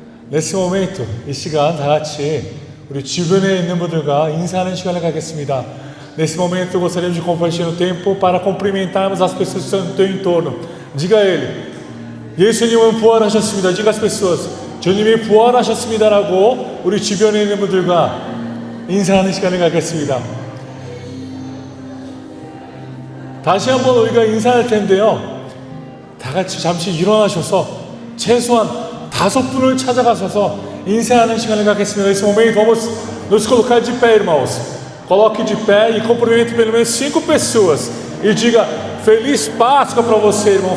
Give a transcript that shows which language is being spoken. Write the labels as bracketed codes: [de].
[pt] Nesse momento, [ko] 이 시간 다 같이 우리 주변에 있는 분들과 인사하는 시간을 갖겠습니다. [pt] Nesse momento, eu gostaria de compartilhar o tempo para cumprimentarmos as pessoas que estão no teu entorno. Diga a ele: [ko] 예수님은 부활하셨습니다. [pt] Diga às pessoas: [ko] 주님이 부활하셨습니다라고 우리 주변에 있는 분들과 인사하는 시간을 갖겠습니다. 다시 한번 우리가 인사할 텐데요, 다 같이 잠시 일어나셔서 최소한 5분을 찾아가셔서 인사하는 시간을 갖겠습니다. [pt] Nesse momento vamos nos colocar de pé, irmãos. Coloque de pé e cumprimente pelo menos 5 pessoas e diga: Feliz Páscoa para você, irmão.